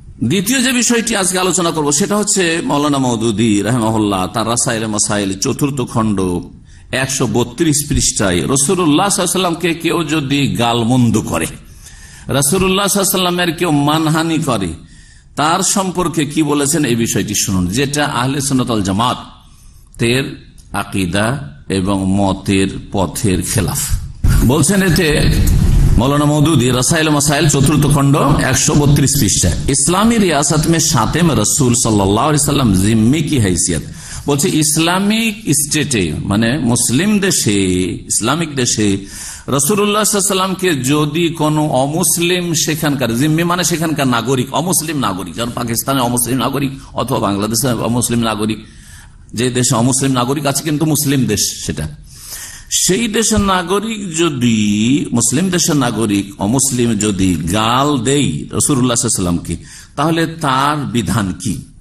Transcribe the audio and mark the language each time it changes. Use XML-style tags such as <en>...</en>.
<bn>দ্বিতীয় যে বিষয়টি আজকে আলোচনা করব সেটা হচ্ছে মাওলানা মওদুদী রাহিমাহুল্লাহ তার রাসায়েল মাসাইল 4th খণ্ড 132 পৃষ্ঠায় রাসূলুল্লাহ সাল্লাল্লাহু আলাইহি ওয়াসাল্লামকে কেউ যদি গালমন্দ করে, রাসূলুল্লাহ সাল্লাল্লাহু আলাইহি ওয়াসাল্লামের কেউ মানহানি করে, তার সম্পর্কে কি বলেছেন এই বিষয়টি শুনুন, যেটা আহলে সুন্নাত ওয়াল জামাতের আকীদা এবং মতের পথের খেলাফ। বলছেন এতে</bn> <hi>मौलाना मौदूदी रसाइल मसाइल 4th खंड 132 पृष्ठा, इस्लामी रियासत में शातिम रसूल सल्लल्लाहु अलैहि वसल्लम जिम्मी की हैसियत</hi> <bn>বলছে ইসলামিক স্টেটে মানে মুসলিম দেশে, ইসলামিক দেশে রাসূলুল্লাহ সাল্লাল্লাহু আলাইহি ওয়াসাল্লামকে যদি কোনো অমুসলিম সেখানকার জিম্মি মানে সেখানকার নাগরিক, অমুসলিম নাগরিক, যেমন পাকিস্তানের অমুসলিম নাগরিক অথবা বাংলাদেশের অমুসলিম নাগরিক, যে দেশে অমুসলিম নাগরিক আছে কিন্তু মুসলিম দেশ সেটা, সেই দেশের নাগরিক যদি, মুসলিম দেশের নাগরিক অমুসলিম যদি গাল দেই রাসূলুল্লাহ সাল্লাল্লাহু আলাইহি ওয়াসাল্লামকে, তাহলে তার বিধান কি?</bn>